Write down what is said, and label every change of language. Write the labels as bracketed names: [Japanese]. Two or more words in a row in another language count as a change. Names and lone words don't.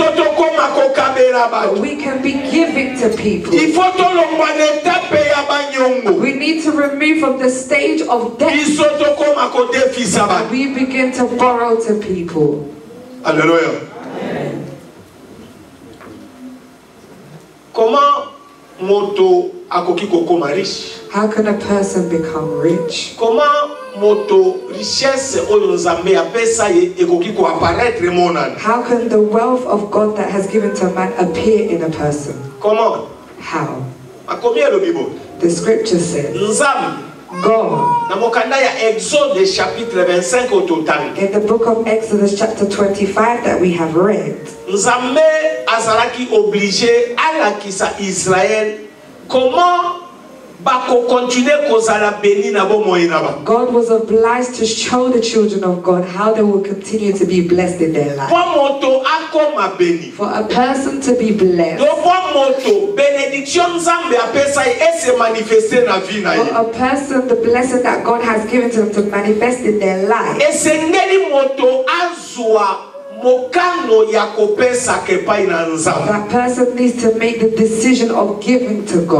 [English] We can be giving to people. We need to remove from the stage of debt. And we begin to borrow to people. Hallelujah. [Lingala] Comment moto akoki kokoma riche? [English] How can a person become rich? [Lingala] Comment moto richesse oyo nzambe apesa ye ekoki ko apparaître monana? [English] How can the wealth of God that has given to man appear in a person? [Lingala] Comment? [English] How? [Lingala] Akomi [French] le Bible. [English] The scripture says, [Lingala] Nzambe [English] God, in the book of Exodus chapter 25 that we have read, [Lingala] Nzambe azalaki obligé alakisa Israël comment bako continuer kozala béni na bomoi na ba. [English] God was obliged to show the children of God how they will continue to be blessed in their life. For a person to be blessed, for a person, the blessing that God has given to them to manifest in their life, that person needs to make the decision of giving to God.